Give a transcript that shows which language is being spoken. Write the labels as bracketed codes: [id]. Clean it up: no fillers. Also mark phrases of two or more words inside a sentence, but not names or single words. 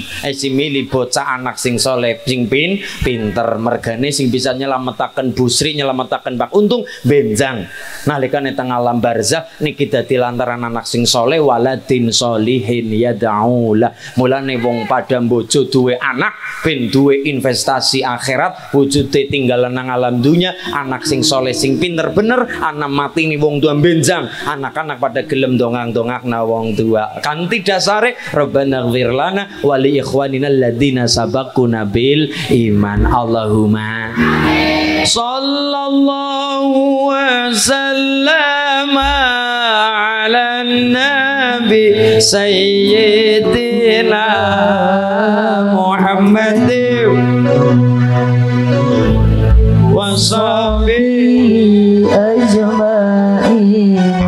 [jv] Si milih bocah anak sing soleh sing pinter mergane sing bisa nyelametaken Bu Sri, nyelametaken Pak Untung benjang nalikane teng alam barzah niki dadi lantaran anak sing soleh [ar] ولد صالح يدعو له. [jv] Mulane wong pada bojo duwe anak ben duwe investasi akhirat, wujude tinggalan nang alam dunya. Anak sing soleh sing pinter bener, anak mati ni wong tua benjang, anak-anak pada gelem dongak-dongakna wong tua. Kanthi dasare [ar] ربنا اغفر لنا ولإخواننا الذين سبقونا بالإيمان. اللهم صلى الله وسلم على نبي سيدنا محمد وصحبه أجمعين.